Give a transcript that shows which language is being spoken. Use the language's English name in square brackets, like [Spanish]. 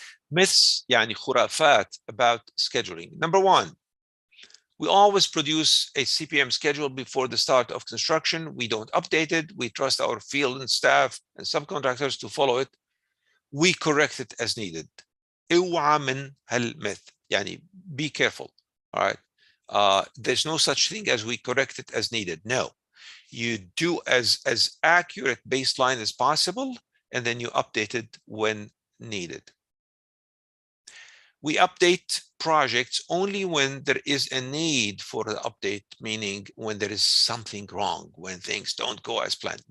[English] Myths, [Arabic] يعني خرافات [English] about scheduling. Number one, we always produce a CPM schedule before the start of construction. We don't update it. We trust our field and staff and subcontractors to follow it. We correct it as needed. [Arabic] اوعى من هالميث، يعني [English] be careful. All right. There's no such thing as we correct it as needed. No, you do as accurate baseline as possible, and then you update it when needed. We update projects only when there is a need for the update, meaning when there is something wrong, when things don't go as planned.